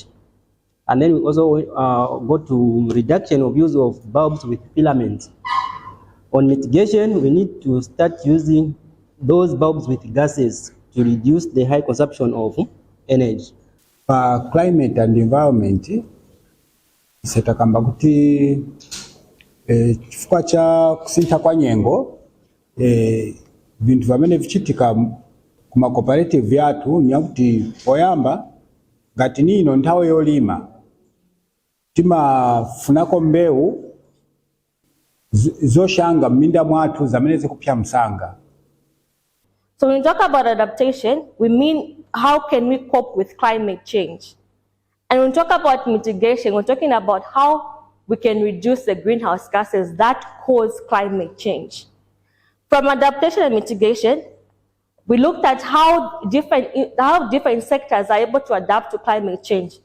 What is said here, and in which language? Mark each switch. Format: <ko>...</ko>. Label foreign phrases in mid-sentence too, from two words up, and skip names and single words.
<en>And then we also go to reduction of use of bulbs with filaments. On mitigation, we need to start using those bulbs with gases to reduce the high consumption of energy. For climate and environment,</en> <ny>setakamba kuti chifukwa cha kusintha kwa nyengo vintu vamene vichitika kuma cooperative yathu nyakuti poyamba ngati nino nthawi yolima timafunako mbewu zoshanga mminda mwathu zamene zikupya msanga.</ny> <en>So when we talk about adaptation, we mean how can we cope with climate change? And when we talk about mitigation, we're talking about how we can reduce the greenhouse gases that cause climate change. From adaptation and mitigation, we looked at how different sectors are able to adapt to climate change.</en>